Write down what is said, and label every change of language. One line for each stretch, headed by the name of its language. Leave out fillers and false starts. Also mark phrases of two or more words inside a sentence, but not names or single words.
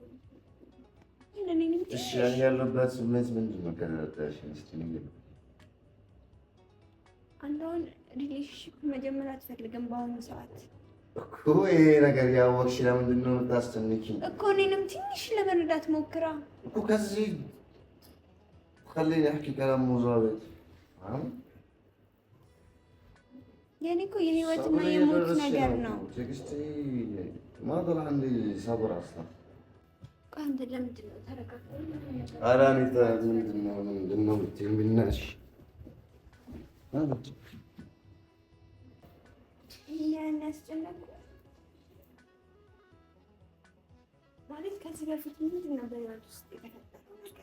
Amharic: እሺ ያለበት ስሜት ምንድን ነው? ከረዳሽ እስኪ ንገሪኝ። አንተ አሁን ሪሌሽንሺፕ መጀመር አትፈልግም በአሁኑ ሰዓት እኮ። ይሄ ነገር ያወቅሽ ለምንድን ነው የምታስጨንቂኝ? እኮ እኔንም ትንሽ ለመረዳት ሞክራ እኮ። ከዚህ
Arabic: خليني احكي كلام مزابط
Amharic: የኔ እኮ የህይወትና የሞት ነገር ነው።
Arabic: ትዕግስቴ ما ضل عندي صبر اصلا።
Amharic: አንተ ለምንድን ነው ተረጋጋ? ኧረ እኔ ምንድን ነው የምትይኝ? ብናትሽ ያን ያስጨነቁ ማለት ከዚህ በፊት ምንድን ነው በህይወት ውስጥ የተፈጠረው ነገር?